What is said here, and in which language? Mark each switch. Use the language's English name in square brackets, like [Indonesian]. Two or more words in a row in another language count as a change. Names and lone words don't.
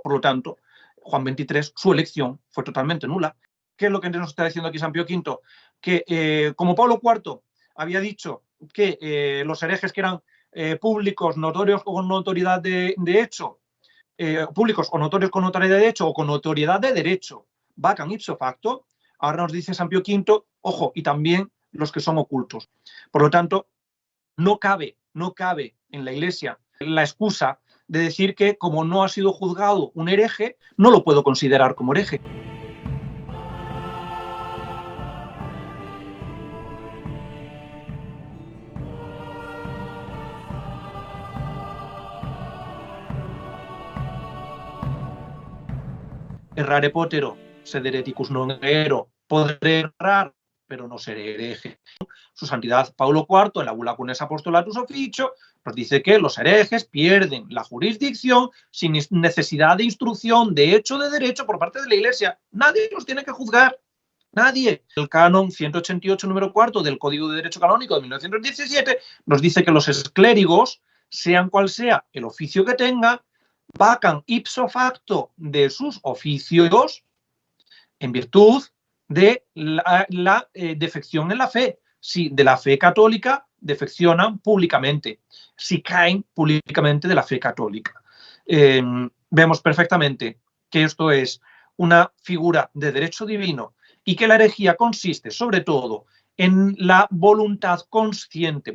[Spanish] Por lo tanto, Juan XXIII, su elección fue totalmente nula. ¿Qué es lo que nos está diciendo aquí San Pío V? Que como Pablo IV había dicho que los herejes que eran públicos, notorios con notoriedad de hecho, públicos o notorios con notoriedad de hecho o con notoriedad de derecho, [Latin] vacan ipso facto, [Spanish] ahora nos dice San Pío V, ojo, y también los que son ocultos. Por lo tanto, no cabe en la Iglesia la excusa de decir que como no ha sido juzgado un hereje, no lo puedo considerar como hereje. [Latin] Errare potero, sed hereticus non ero. [Spanish] Podré errar, pero no seré hereje. Su santidad Pablo IV, en la bula Cunes Apostolatus Officio, nos dice que los herejes pierden la jurisdicción sin necesidad de instrucción de hecho de derecho por parte de la Iglesia. Nadie los tiene que juzgar. Nadie. El canon 188, número 4 del Código de Derecho Canónico de 1917 nos dice que los clérigos, sean cual sea el oficio que tengan, vacan [Latin] ipso facto [Spanish] de sus oficios en virtud de la defección en la fe. Si de la fe católica defeccionan públicamente, si caen públicamente de la fe católica. Vemos perfectamente que esto es una figura de derecho divino y que la herejía consiste sobre todo en la voluntad consciente.